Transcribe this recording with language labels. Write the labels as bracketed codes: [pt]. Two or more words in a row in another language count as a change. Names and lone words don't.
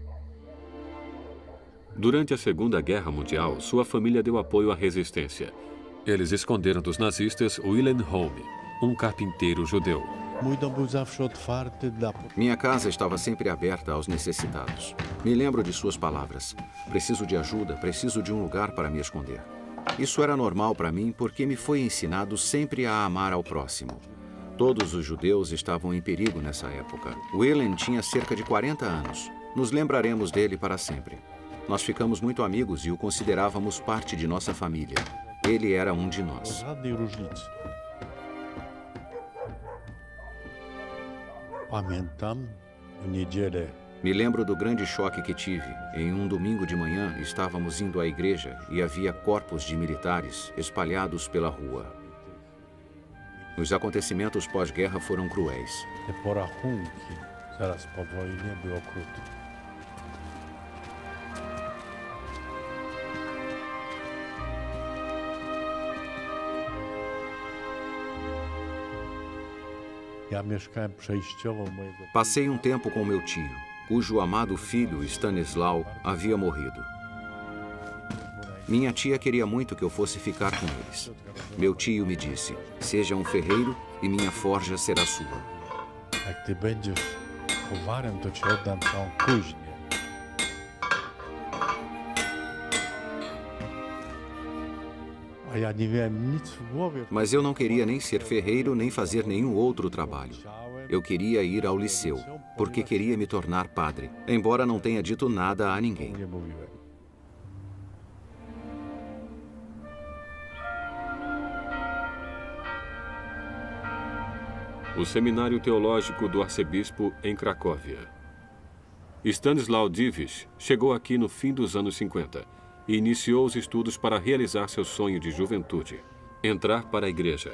[pt] Durante a Segunda Guerra Mundial, sua família deu apoio à resistência. Eles esconderam dos nazistas Wilhelm Home, um carpinteiro judeu. [pl] Mój dom był zawsze otwarty dla... [pt] Minha casa estava sempre aberta aos necessitados. Me lembro de suas palavras. Preciso de ajuda, preciso de um lugar para me esconder. Isso era normal para mim porque me foi ensinado sempre a amar ao próximo. Todos os judeus estavam em perigo nessa época. Wilhelm tinha cerca de 40 anos. Nos lembraremos dele para sempre. Nós ficamos muito amigos e o considerávamos parte de nossa família. Ele era um de nós. [pl] Żadnej różnicy. Pamiętam w niedzielę. [pt] Me lembro do grande choque que tive. Em um domingo de manhã, estávamos indo à igreja e havia corpos de militares espalhados pela rua. Os acontecimentos pós-guerra foram cruéis. [pl] Te porachunki zaraz po wojnie były okrutne. Ja mieszkałem przejściowo u mojego... [pt] Passei um tempo com meu tio, cujo amado filho, Stanislau, havia morrido. Minha tia queria muito que eu fosse ficar com eles. Meu tio me disse, seja um ferreiro e minha forja será sua. [pl] Jak ty będziesz kowarem, to ci oddam całą kuźnię. A ja nie miałem nic w głowie. [pt] Mas eu não queria nem ser ferreiro nem fazer nenhum outro trabalho. Eu queria ir ao liceu, porque queria me tornar padre, embora não tenha dito nada a ninguém. [pl] Nie mówiłem. [pt] O Seminário Teológico do Arcebispo em Cracóvia. Stanislau Dziwisz chegou aqui no fim dos anos 50 e iniciou os estudos para realizar seu sonho de juventude, entrar para a igreja.